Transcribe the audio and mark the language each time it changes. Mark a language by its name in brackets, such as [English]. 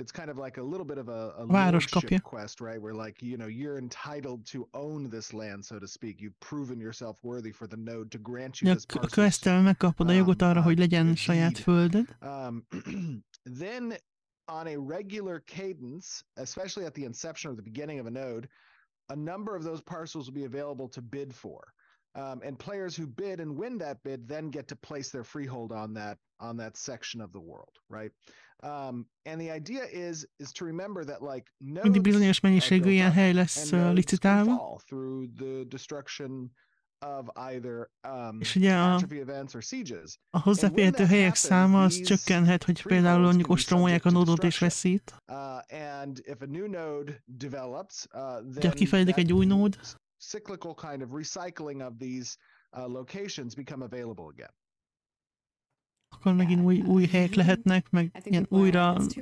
[English] It's kind of like a little bit of a lordship quest, right? Where you're entitled to own this land, so to speak. You've proven yourself worthy for the node to grant you this parcel. [Hungarian] A questtel megkapod a jogot arra, hogy legyen saját földed. [English] Then on a regular cadence, especially at the inception or the beginning of a node, a number of those parcels will be available to bid for. And players who bid and win that bid then get to place their freehold on that section of the world, right? And the idea is to remember that [Hungarian] mindig bizonyos mennyiségű ilyen hely lesz licitálva. [English] Through the destruction of either catastrophe events or sieges. [Hungarian] A hozzáférhető helyek száma az csökkenhet, hogy például mondjuk ostromolják a nódot és veszít. [English] And if a new node develops, [Hungarian] then kifejlődik egy új nód, [English] cyclical kind of recycling of these locations become available again. [Hungarian] Akkor megint új helyek lehetnek, meg ilyen újra